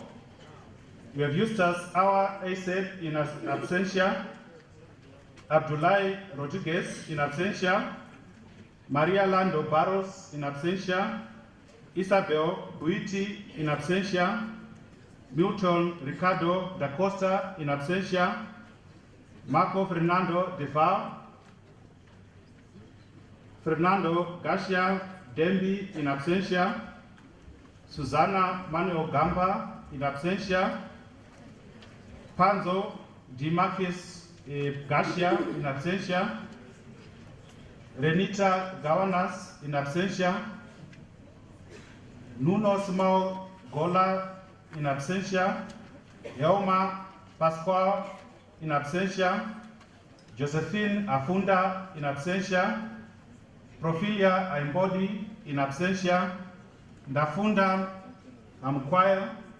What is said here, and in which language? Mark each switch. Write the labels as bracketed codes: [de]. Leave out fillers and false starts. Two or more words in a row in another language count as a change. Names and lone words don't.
[en] we have Eustace Awa Ased, in absentia, Abdullahi Rodriguez, in absentia, Maria Lando Barros, in absentia, Isabel Buiti, in absentia, Milton Ricardo da Costa, in absentia, Marco Fernando de Val, Fernando Garcia Dembi, in absentia, Susana Manuel Gamba, in absentia, Panzo Dimakis Garcia, in absentia, Renita Gawanas, in absentia, Nuno Simao Gola, in absentia, Yaoma Pascual, in absentia, Josephine Afunda, in absentia, Profilia Aimbodi, in absentia, Ndafunda Amkwaya,